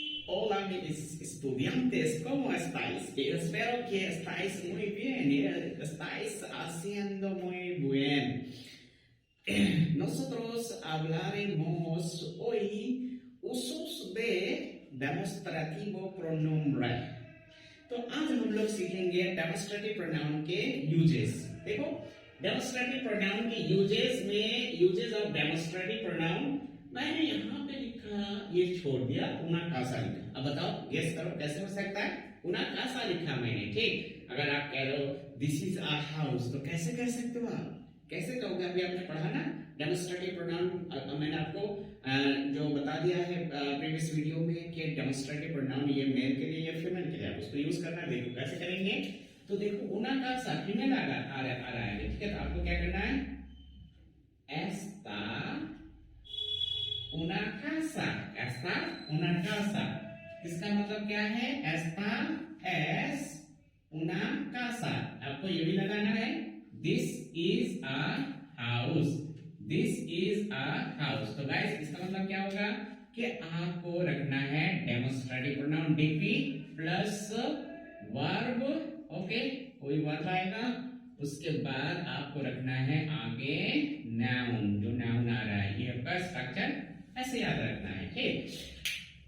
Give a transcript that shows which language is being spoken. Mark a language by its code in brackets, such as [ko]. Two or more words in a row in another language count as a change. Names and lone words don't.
[es] Hola mis estudiantes, ¿cómo estáis? Espero que estáis muy bien y estáis haciendo muy bien. Nosotros hablaremos hoy usos de demonstrativo pronombre. [hi] तो आज हम लोग सीखेंगे [en] demonstrative pronoun uses. [hi] देखो [en] demonstrative pronoun [hi] के यूजेस में [en] uses of demonstrative pronoun [hi] मैंने यहाँ पे लिखा, ये छोड़ दिया, [es] una casa [hi] लिखा। अब बताओ गेस करो कैसे हो सकता है? [es] una casa [hi] लिखा मैंने, ठीक। अगर आप कह रहे हो [en] this is our house [hi] तो कैसे कह सकते हो आप? कैसे कहोगे? अभी आपने पढ़ा ना [en] demonstrative pronoun. [hi] मैंने आपको जो बता दिया है [en] previous video [hi] में कि [en] demonstrative pronoun [hi] ये मेल के लिए या फीमेल के लिए आप उसको यूज करना। देखो कैसे करेंगे। तो देखो [es] una casa [hi] फीमेल आ रहा है, ठीक है। तो आपको क्या करना है? [es] esta una casa, esta una casa. [hi] इसका मतलब क्या है? [es] esta es una casa। [hi] आपको ये भी लगाना है [en] this is a house, this is a house। [hi] तो गाइस इसका मतलब क्या होगा कि आपको रखना है [en] demonstrative pronoun DP plus verb. [hi] ओके, कोई वर्ब आएगा, उसके बाद आपको रखना है आगे नाउन, जो नाउन आ रहा है। ये आपका स्ट्रक्चर ऐसे याद रखना है, ठीक।